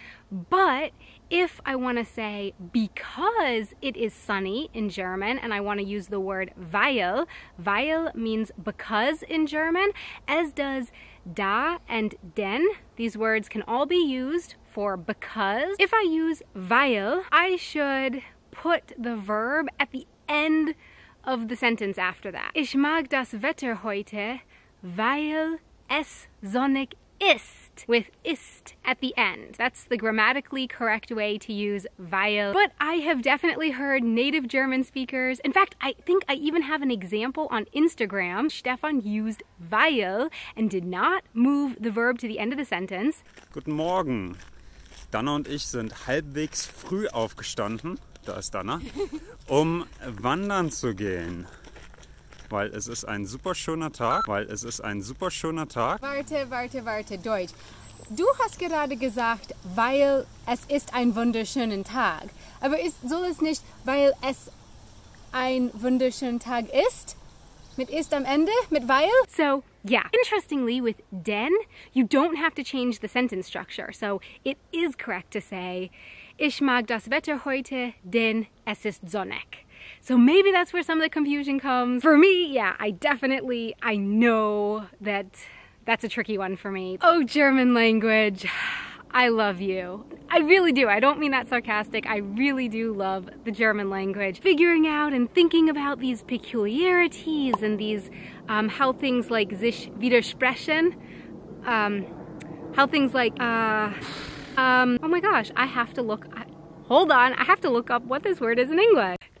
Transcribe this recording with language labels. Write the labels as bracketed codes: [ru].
[en] But if I want to say because it is sunny in German and I want to use the word weil, weil means because in German, as does da and denn. These words can all be used for because. If I use weil, I should put the verb at the end of the sentence after that. [de] Ich mag das Wetter heute, weil es sonnig ist, [en] with ist at the end. That's the grammatically correct way to use weil. But I have definitely heard native German speakers, in fact, I think I even have an example on Instagram. Stefan used weil and did not move the verb to the end of the sentence. [de] Guten Morgen. Dana und ich sind halbwegs früh aufgestanden, da ist Dana, um wandern zu gehen. Weil es ist ein super schöner Tag. Warte, Deutsch. Du hast gerade gesagt, weil es ist ein wunderschöner Tag. Aber soll es nicht, weil es ein wunderschöner Tag ist? Mit ist am Ende? Mit weil? [en] So, yeah. Interestingly, with denn, you don't have to change the sentence structure. So, it is correct to say, [de] ich mag das Wetter heute, denn es ist sonnig. [en] So maybe that's where some of the confusion comes. For me, yeah, I know that that's a tricky one for me. Oh, German language, I love you. I really do. I don't mean that sarcastic. I really do love the German language. Figuring out and thinking about these peculiarities and these, how things like sich widersprechen, how things like, oh my gosh, hold on, I have to look up what this word is in English.